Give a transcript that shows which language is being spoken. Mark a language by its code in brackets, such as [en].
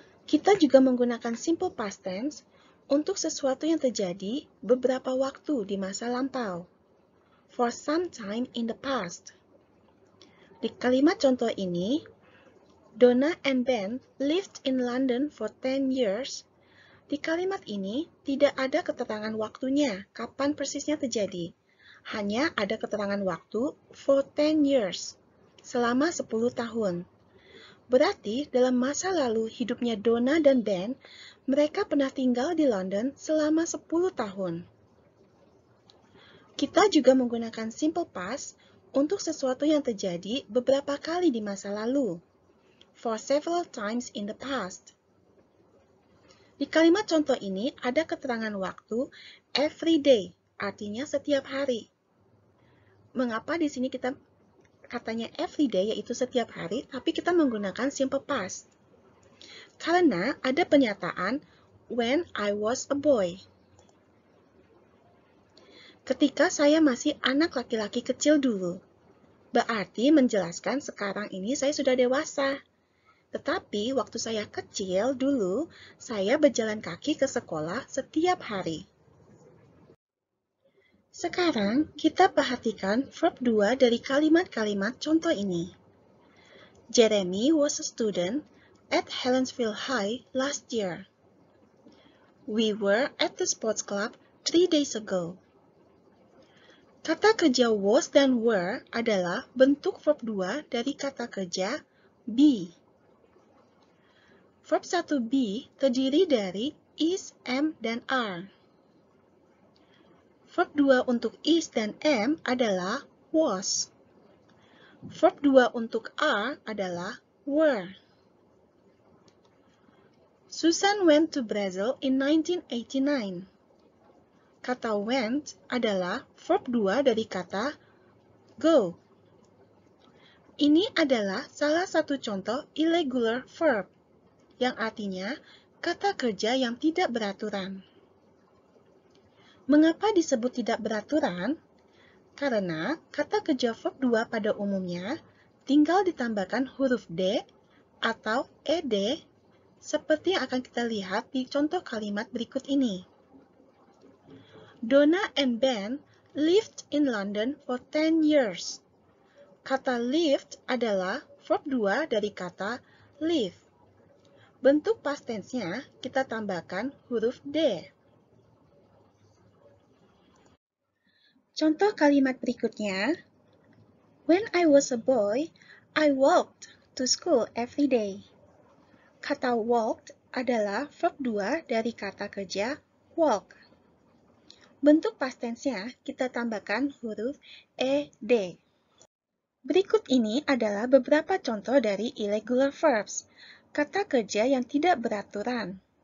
[id] Kita juga menggunakan simple past tense untuk sesuatu yang terjadi beberapa waktu di masa lampau. [en] For some time in the past. [id] Di kalimat contoh ini, [en] Donna and Ben lived in London for 10 years. [id] Di kalimat ini tidak ada keterangan waktunya, kapan persisnya terjadi. Hanya ada keterangan waktu [en] for 10 years, [id] selama 10 tahun. Berarti dalam masa lalu hidupnya Donna dan Ben, mereka pernah tinggal di London selama 10 tahun. Kita juga menggunakan simple past untuk sesuatu yang terjadi beberapa kali di masa lalu. [en] For several times in the past. [id] Di kalimat contoh ini ada keterangan waktu [en] every day, [id] artinya setiap hari. Mengapa di sini kita katanya [en] every day, [id] yaitu setiap hari, tapi kita menggunakan simple past? Karena ada pernyataan [en] when I was a boy. [id] Ketika saya masih anak laki-laki kecil dulu. Berarti menjelaskan sekarang ini saya sudah dewasa. Tetapi waktu saya kecil dulu, saya berjalan kaki ke sekolah setiap hari. Sekarang kita perhatikan verb 2 dari kalimat-kalimat contoh ini. [en] Jeremy was a student at Helensville High last year. We were at the sports club 3 days ago. [id] Kata kerja was dan were adalah bentuk verb 2 dari kata kerja be. Verb 1 be terdiri dari is, am, dan are. Verb 2 untuk is dan am adalah was. Verb 2 untuk are adalah were. [en] Susan went to Brazil in 1989. [id] Kata went adalah verb 2 dari kata go. Ini adalah salah satu contoh irregular verb, yang artinya kata kerja yang tidak beraturan. Mengapa disebut tidak beraturan? Karena kata kerja verb 2 pada umumnya tinggal ditambahkan huruf D atau ED seperti yang akan kita lihat di contoh kalimat berikut ini. [en] Donna and Ben lived in London for 10 years. [id] Kata lived adalah verb 2 dari kata live. Bentuk past tense-nya kita tambahkan huruf D. Contoh kalimat berikutnya. [en] When I was a boy, I walked to school every day. [id] Kata walked adalah verb 2 dari kata kerja walk. Bentuk past tense-nya kita tambahkan huruf ed. Berikut ini adalah beberapa contoh dari irregular verbs, kata kerja yang tidak beraturan.